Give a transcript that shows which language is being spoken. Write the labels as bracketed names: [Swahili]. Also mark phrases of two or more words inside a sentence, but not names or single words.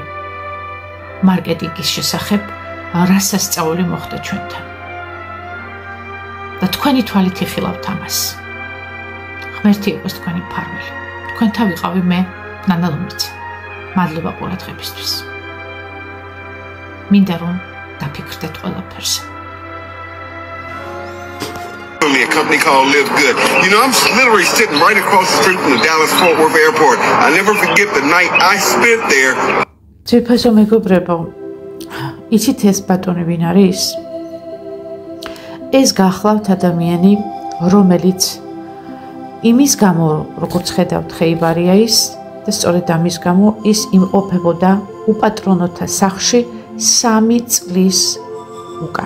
[Georgian] მარკეტინგის შესახებ, რა სასწაული მოხდა ჩვენთან. და თქვენი თვალით იხილავთ ამას. ღმერთი იყოს თქვენი ფარველი. თქვენთან ვიყავი მე, ნანა ლომიცა. მადლობა ყურადღებისთვის. მინდა რომ დაფიქრდეთ ყველაფერს. [English] A company called Live Good. You know, I'm literally sitting right across the street from the Dallas-Fort Worth airport. I never forget the night I spent there. [Georgian] ძვირფასო მეგობრებო, იცით ეს ბატონი ვინ არის? ეს გახლავთ ადამიანი, რომელიც იმის გამო, როგორც ხედავთ, ხეიბარია ის და სწორედ ამის გამო ის იმყოფებოდა უპატრონოთა სახლში 3 წლის უკან.